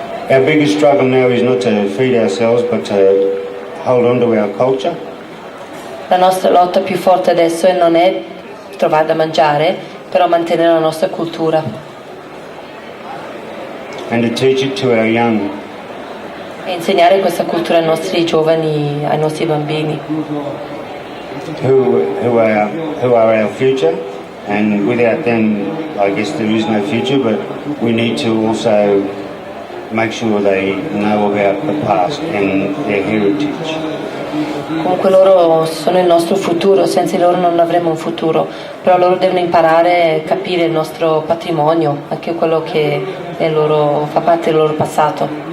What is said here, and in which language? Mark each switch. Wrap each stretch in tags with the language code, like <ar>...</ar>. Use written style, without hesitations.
<en>Our biggest struggle now is not to feed ourselves but to hold on to our culture.</en> <it>La nostra lotta più forte adesso non è trovare da mangiare, però mantenere la nostra cultura.</it> <en>And to teach it to our young.</en> <it>E insegnare questa cultura ai nostri giovani, ai nostri bambini.</it> <en>Who are our future, and without them I guess there is no future, but we need to also make sure they know about the past and their heritage.</en> <it>Comunque loro sono il nostro futuro, senza di loro non avremo un futuro, però loro devono imparare a capire il nostro patrimonio, anche quello che è loro, fa parte del loro passato.</it>